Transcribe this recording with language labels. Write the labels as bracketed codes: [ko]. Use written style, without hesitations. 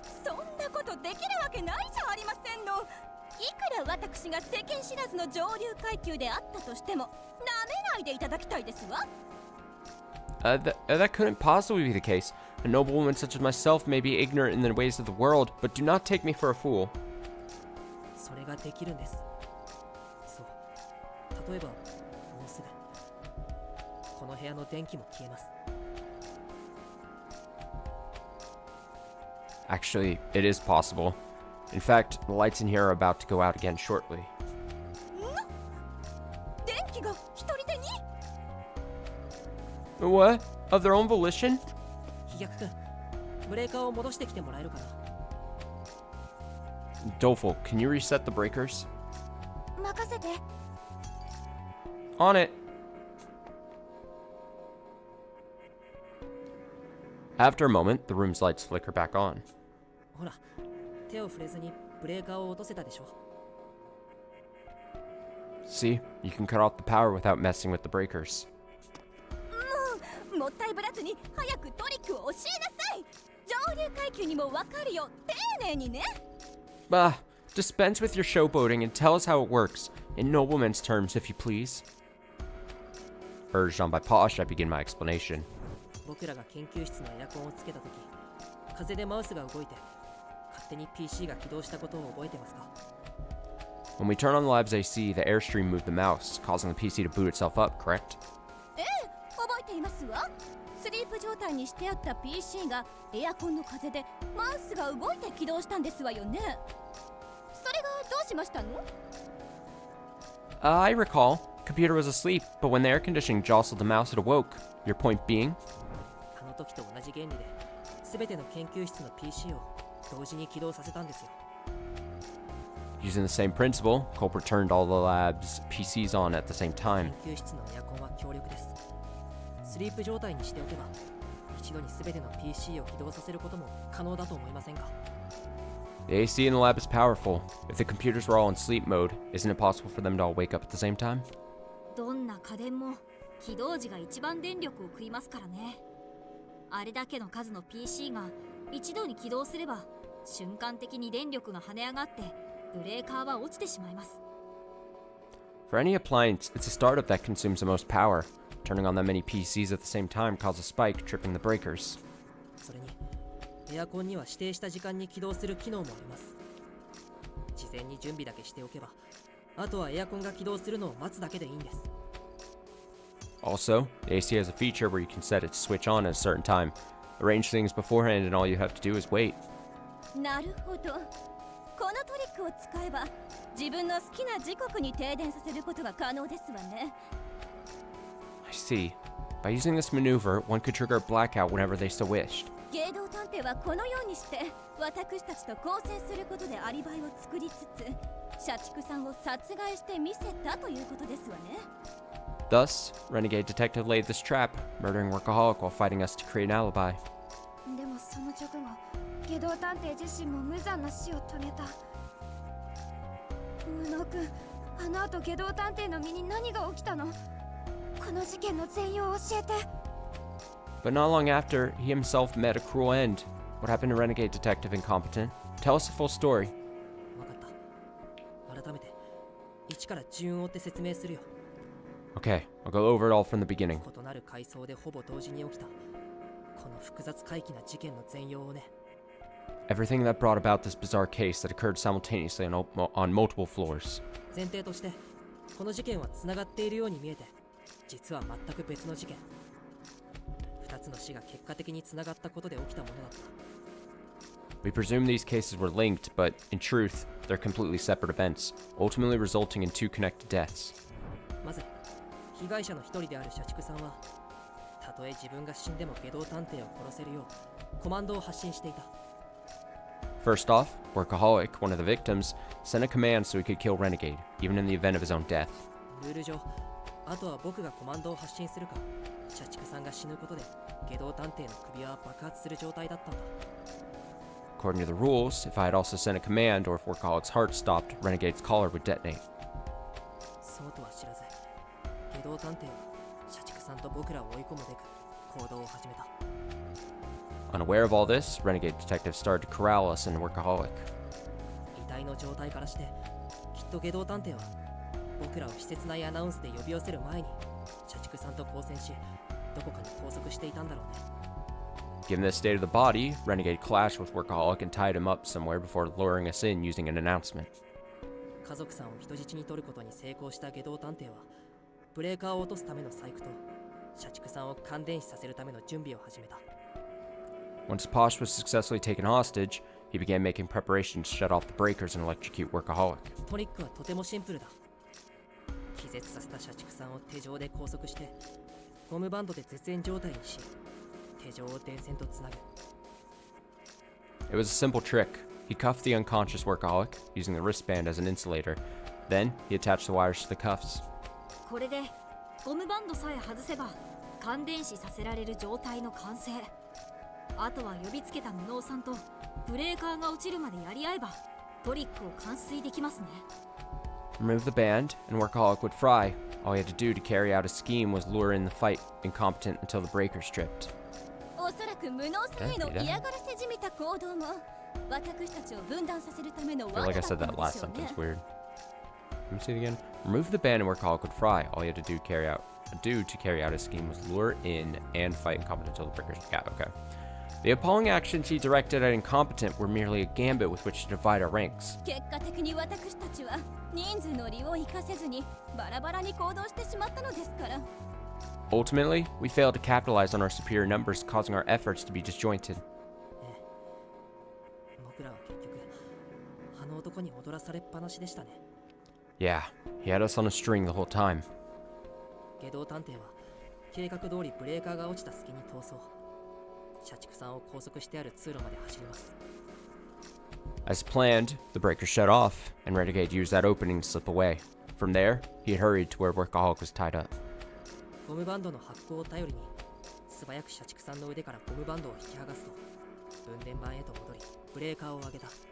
[ja] そんなことできるわけないじゃありませんの。いくら私が世間知らずの上流階級であったとしても、舐めないでいただきたいですわ。 [en] That couldn't possibly be the case. A noblewoman such as myself may be ignorant in the ways of the world, but do not take me for a fool. [ja] それができるんです。そう。例えば、もうすぐこの部屋の電気も消えます。 [en] Actually, it is possible. In fact, the lights in here are about to go out again shortly. [ja] 電気が一人でに？ [en] What? Of their own volition? [ja] 飛躍くん、ブレーカーを戻してきてもらえるかな。 [en] Doleful, can you reset the breakers? [ja] 任せて。 [en] On it. After a moment, the room's lights flicker back on. [ja] ほら、手を触れずにブレーカーを落とせたでしょ。 [en] See, you can cut off the power without messing with the breakers. [ja] もったいぶらずに早くトリックを教えなさい。上流階級にもわかるよ、丁寧にね。 [en] Dispense with your showboating and tell us how it works, in noblemen's terms, if you please. Urged on by Posh, I begin my explanation. [ja] 僕らが研究室のエアコンをつけたとき、風でマウスが動いて勝手に PC が起動したことを覚えてますか？ [en] When we turn on the lab's AC, the airstream moved the mouse, causing the PC to boot itself up, correct? [ja] ええ、覚えていますわ。スリープ状態にしてあった PC がエアコンの風でマウスが動いて起動したんですわよね。それがどうしましたの？ [en] I recall. Computer was asleep, but when the air conditioning jostled the mouse, it awoke. Your point being? [ja] あの時と同じ原理で全ての研究室の PC を同時に起動させたんですよ。 [en] Using the same principle, culprit turned all the lab's PCs on at the same time. [ja] 研究室のエアコンは強力です。スリープ状態にしておけば一度に全ての PC を起動させることも可能だと思いませんか？ [en] The AC in the lab is powerful. If the computers were all in sleep mode, isn't it possible for them to all wake up at the same time? [ja] どんな家電も起動時が一番電力を食いますからね。あれだけの数の PC が一度に起動すれば瞬間的に電力が跳ね上がってブレーカーは落ちてしまいます。 [en] For any appliance, it's a startup that consumes the most power. Turning on that many PCs at the same time caused a spike, tripping the breakers. [ja] それにエアコンには指定した時間に起動する機能もあります。事前に準備だけしておけばあとはエアコンが起動するのを待つだけでいいんです。 [en] Also, the AC has a feature where you can set it to switch on at a certain time. Arrange things beforehand and all you have to do is wait. [ja] なるほど。このトリックを使えば自分の好きな時刻に停電させることが可能ですわね。 [en] I see. By using this maneuver, one could trigger a blackout whenever they so wished. [ja] 芸道探偵はこのようにして私たちと交戦することでアリバイを作りつつ社畜さんを殺害してみせたということですわね。 [en] Thus, Renegade Detective laid this trap, murdering Workaholic while fighting us to create an alibi. [ja] でもその直後、下道探偵自身も無残な死を遂げた。無能君、あの後下道探偵の身に何が起きたの？この事件の全容を教えて。 [en] But not long after, he himself met a cruel end. What happened to Renegade Detective Incompetent? Tell us the full story. [ja] 改めて一から順を追って説明するよ。 [en] Okay, I'll go over it all from the beginning. [ja] 異なる階層でほぼ同時に起きたこの複雑怪奇な事件の全容をね。 [en] Everything that brought about this bizarre case that occurred simultaneously on multiple floors. [ja] 前提としてこの事件はつながっているように見えて、実は全く別の事件。 2つの死が結果的につながったことで起きたものだった。 [en] We presume these cases were linked, but in truth, they're completely separate events, ultimately resulting in two connected deaths. [ja] まず被害者の一人である社畜さんは、たとえ自分が死んでも下道探偵を殺せるようコマンドを発信していた。 [en] First off, Workaholic, one of the victims, sent a command so he could kill Renegade, even in the event of his own death. [ja] ルール上、あとは僕がコマンドを発信するか、社畜さんが死ぬことで下道探偵の首は爆発する状態だったんだ。 [en] According to the rules, if I had also sent a command or if Workaholic's heart stopped, Renegade's collar would detonate. [ja] そうとは知らず、下道探偵は社畜さんと僕らを追い込むべく行動を始めた。 [en] Unaware of all this, Renegade detectives started to corral us in Workaholic. [ja] 遺体の状態からして、きっと下道探偵は僕らを施設内アナウンスで呼び寄せる前に社畜さんと交戦し、どこかに拘束していたんだろうね。 [en] Given the state of the body, Renegade clashed with Workaholic and tied him up somewhere before luring us in using an announcement. [ja] 家族さんを人質に取ることに成功した下道探偵は、ブレーカーを落とすための細工と社畜さんを感電死させるための準備を始めた。 [en] Once Posh was successfully taken hostage, he began making preparations to shut off the breakers and electrocute Workaholic. [ja] トリックはとてもシンプルだ。気絶させた社畜さんを手錠で拘束して、ゴムバンドで絶縁状態にし、手錠を電線とつなぐ。 [en] It was a simple trick. He cuffed the unconscious Workaholic, using the wristband as an insulator. Then, he attached the wires to the cuffs. [ja] これでゴムバンドさえ外せば感電死させられる状態の完成。あとは呼びつけた無能さんとブレーカーが落ちるまでやり合えばトリックを完遂できますね。 [en] Remove the band, and Workaholic would fry. All he had to do to carry out his scheme was lure in the fight, incompetent until the breakers tripped. [ja] おそらく無能さんへの嫌がらせじみた行動も私たちを分断させるための [en] I feel [ja] 罠 [en] like [ja] った [en] said [ja] の [en] that [ja] で [en] last [ja] しょうね [en] sentence weird. Let me see it again. Remove the band and Workaholic would fry. All he had to do to carry out his scheme was lure in and fight incompetent until the breakers. Yeah, okay. The appalling actions he directed at incompetent were merely a gambit with which to divide our ranks. [ja] 結果的に私たちは人数の利を生かせずにバラバラに行動してしまったのですから。 [en] Ultimately, we failed to capitalize on our superior numbers, causing our efforts to be disjointed. [ja] 僕らは結局あの男に踊らされっぱなしでしたね。 [en] Yeah, he had us on a string the whole time. [ja] 下道探偵は計画通りブレーカーが落ちた隙に逃走。社畜さんを拘束してある通路まで走ります。 [en] As planned, the breaker shut off, and Renegade used that opening to slip away. From there, he hurried to where Workaholic was tied up. [ja] ゴムバンドの発光を頼りに素早く社畜さんの腕からゴムバンドを引き剥がすと、分電盤へと戻りブレーカーを上げた。